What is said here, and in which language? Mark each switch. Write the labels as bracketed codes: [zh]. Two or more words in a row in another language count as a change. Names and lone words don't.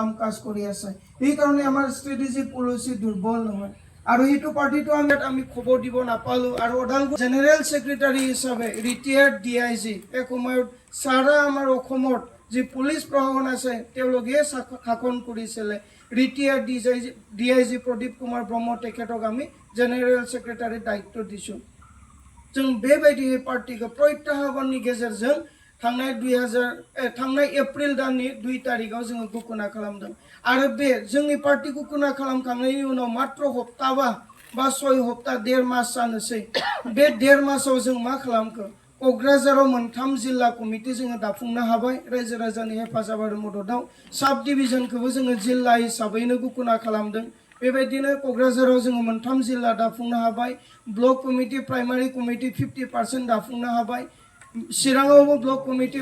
[as] কাজ কৰি আছে সেইকাৰণে আমাৰ ষ্ট্ৰেটেজি পলিচি দুৰ্বল নহয় আৰু এইটো পাৰ্টিটো আমি খবৰ দিব নাপালোঁ আৰু ওদালগুৰি [en] general secretary [as] হিচাপে [en] retired DIG [as] এক সময়ত সাৰা আমাৰ অসমত যি পুলিচ প্ৰশাসন আছে তেওঁলোকে শাসন কৰিছিলে [en] retired DIG [as] প্ৰদীপ কুমাৰ ব্ৰহ্ম তেখেতক আমি [en] general secretary [as] দায়িত্ব দিছোঁ [brx] जों बेबायदि पार्टीखौ प्रत्याह्बाननि गेजेरजों थांनाय एप्रिल दाननि 2 तारिखआव जोङो घोषणा खालामदों आरो बे जोंनि पार्टी घोषणा खालामखांनायनि उनाव मात्र हप्ताबा बा 6 हप्ता 1.5 मास जानोसै बे 1.5 मासाव जों मा खालामखो क'क्राझाराव मोनथाम जिल्ला कमिटि जोङो दाफुंनो हाबाय रायजो राजानि हेफाजाब आरो मददाव साब डिभिजनखौबो जोङो जिल्ला हिसाबैनो घोषणा खालामदों बेबायदिनो क'क्राझाराव जोङो मोनथाम जिल्ला दाफुंनो हाबाय [en] block committee primary committee [brx] 50% दाफुंनो हाबाय चिराङावबो [en] block committee